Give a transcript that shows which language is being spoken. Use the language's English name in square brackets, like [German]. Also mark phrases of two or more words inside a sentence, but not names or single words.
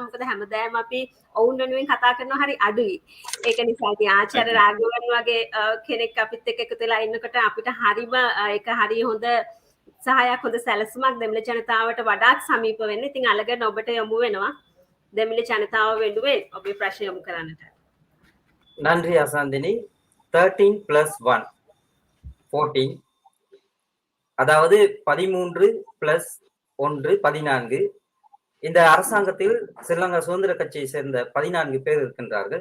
[Sinhala] මොකද හැමදාම අපි ඔවුන් වෙනුවෙන් කතා කරනවා හරි අඩුයි. ඒක නිසා ඉතින් ආචාර්ය රාඝවන් වගේ කෙනෙක් අපිත් එක්ක එකතු වෙලා ඉන්නකොට අපිට හරිම ඒක හරිය හොඳ සහායක් හොඳ සැලසුමක් දෙමිළ ජනතාවට වඩාත් සමීප වෙන්න. ඉතින් අලගන් ඔබට යොමු වෙනවා දෙමිළ ජනතාව වෙනුවෙන් ඔබේ ප්‍රශ්න යොමු කරන්නට. [Tamil] நன்றி அசாந்தினி. 13 + 1 14, அதாவது 13 + 1 14. இந்த அரசாங்கத்தில் ஸ்ரீலங்கா சுதந்திர கட்சியை சேர்ந்த 14 பேர் இருக்கின்றார்கள்.